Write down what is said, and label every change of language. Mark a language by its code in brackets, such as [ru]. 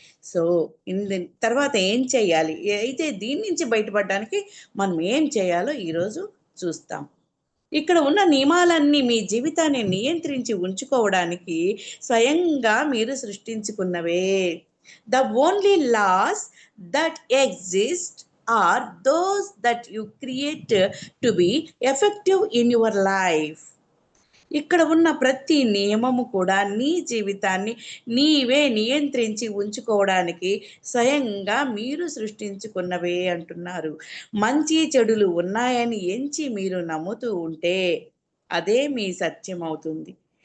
[te] So తర్వాత ఏం చేయాలి, అయితే దీని నుంచి బయటపడడానికి మనం ఏం చేయాలో ఈరోజు చూస్తాం. ఇక్కడ ఉన్న నియమాలన్నీ మీ జీవితాన్ని నియంత్రించి ఉంచుకోవడానికి స్వయంగా మీరు సృష్టించుకున్నవే. [en] The only laws that exist are those that you create to be effective in your life. [te] ఇక్కడ ఉన్న ప్రతి నియమము కూడా నీ జీవితాన్ని నీవే నియంత్రించి ఉంచుకోవడానికి స్వయంగా మీరు సృష్టించుకున్నవే అంటున్నారు. మంచి చెడులు ఉన్నాయని ఎంచి మీరు నమ్ముతూ ఉంటే అదే మీ సత్యం అవుతుంది.